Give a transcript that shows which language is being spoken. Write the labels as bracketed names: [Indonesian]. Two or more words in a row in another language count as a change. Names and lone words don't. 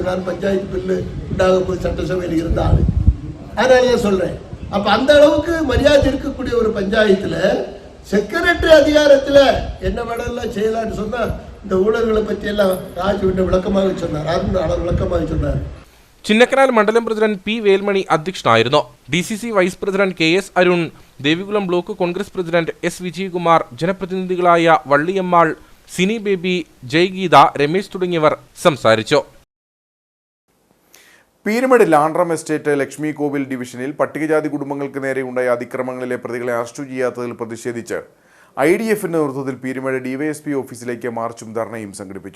[Tamil] நான் பஞ்சாயத்து பில்லு உண்டாக போது சட்டசபையில் இருந்தால் அதனால சொல்றேன். அப்ப அந்த அளவுக்கு மரியாதை இருக்கக்கூடிய ஒரு பஞ்சாயத்துல செக்ரட்டரி அதிகாரத்தில் என்ன வேணாலும் செய்யலாம்னு சொன்னா இந்த ஊழல்களை பற்றி எல்லாம் ராஜு விளக்கமாக சொன்னார். அருண் விளக்கமாக சொன்னார். [Malayalam] ചിന്നക്കനാൽ മണ്ഡലം പ്രസിഡന്റ് P. വേൽമണി അധ്യക്ഷനായിരുന്നു. DCC [English] vice president [Malayalam] KS അരുൺ, ദേവികുളം [English] block Congress president [Malayalam] S. വിജയകുമാർ, ജനപ്രതിനിധികളായ വള്ളിയമ്മാൾ, സിനി ബേബി, ജയ്ഗീത, രമേശ് തുടങ്ങിയവർ സംസാരിച്ചു. പീരുമേട് ലാൻഡ്രം എസ്റ്റേറ്റ് ലക്ഷ്മി കോവിൽ ഡിവിഷനിൽ പട്ടികജാതി കുടുംബങ്ങൾക്ക് നേരെയുണ്ടായ അതിക്രമങ്ങളിലെ പ്രതികളെ അറസ്റ്റ് ചെയ്യാത്തതിൽ പ്രതിഷേധിച്ച് IDFന്റെ നേതൃത്വത്തിൽ പീരുമേട് DYSP ഓഫീസിലേക്ക് മാർച്ചും ധർണയും സംഘടിപ്പിച്ചു.